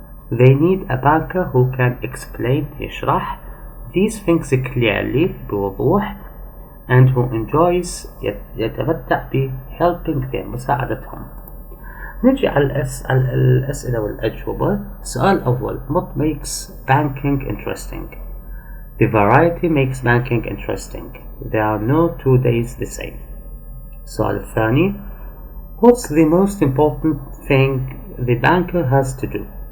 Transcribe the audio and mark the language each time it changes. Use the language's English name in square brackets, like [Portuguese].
[English] They need a banker who can explain [Arabic] يشرح [English] these things clearly [Arabic] بوضوح [English] and who enjoys [Arabic] يتمتع ب [English] helping them [Arabic] مساعدتهم. نجي على الأسئلة والأجوبة. السؤال الأول, [English] what makes banking interesting? The variety makes banking interesting. There are no 2 days the same. [Arabic] السؤال الثاني, [English] what's the most important thing the banker has to do?